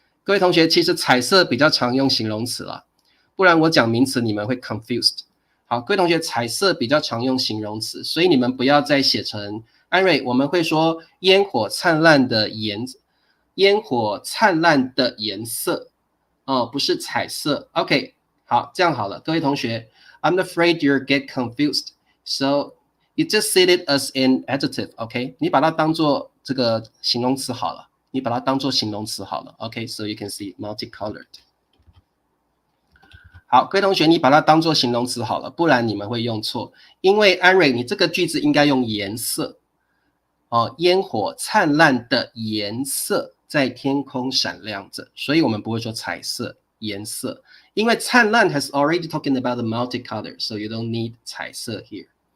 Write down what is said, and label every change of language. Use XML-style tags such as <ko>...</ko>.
<zh>各位同学，其实彩色比较常用形容词啦，不然我讲名词你们会 confused。好，各位同学，彩色比较常用形容词，所以你们不要再写成安瑞，我们会说烟火灿烂的颜色哦，不是彩色。</zh> <en>OK，</en> <zh>好，这样好了，各位同学</zh> <en>，I'm afraid you get confused, so you just see it as an adjective.</en> <zh>OK， 你把它当做这个形容词好了，OK，</zh> <en>so you can see multicolored。</en> <zh>好，各位同学，你把它当做形容词好了，不然你们会用错。因为安瑞，你这个句子应该用颜色哦，烟火灿烂的颜色在天空闪亮着，所以我们不会说彩色颜色，因为灿烂</zh> <en>has already talking about the multicolor, so you don't need</en> <zh>彩色 here。</zh>